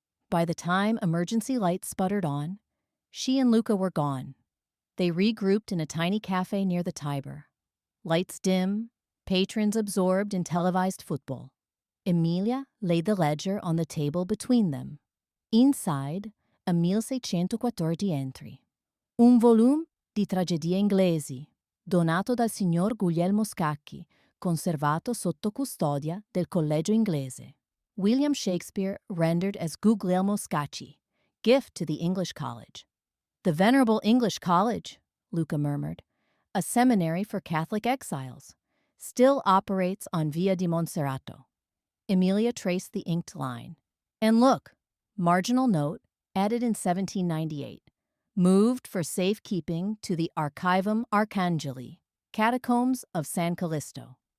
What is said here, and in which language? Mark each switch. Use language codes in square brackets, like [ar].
[en] By the time emergency lights sputtered on, she and Luca were gone. They regrouped in a tiny cafe near the Tiber. Lights dim, patrons absorbed in televised football. Emilia laid the ledger on the table between them. Inside, a 1614 entry. [it] Un volume di tragedie inglesi, donato dal signor Guglielmo Scacchi, conservato sotto custodia del Collegio Inglese. [en] William Shakespeare rendered as Guglielmo Scacchi, gift to the English College. The Venerable English College, Luca murmured, a seminary for Catholic exiles, still operates on Via di Monserrato. Emilia traced the inked line. And look, marginal note, added in 1798, moved for safekeeping to the Archivum Arcangeli, catacombs of San Callisto.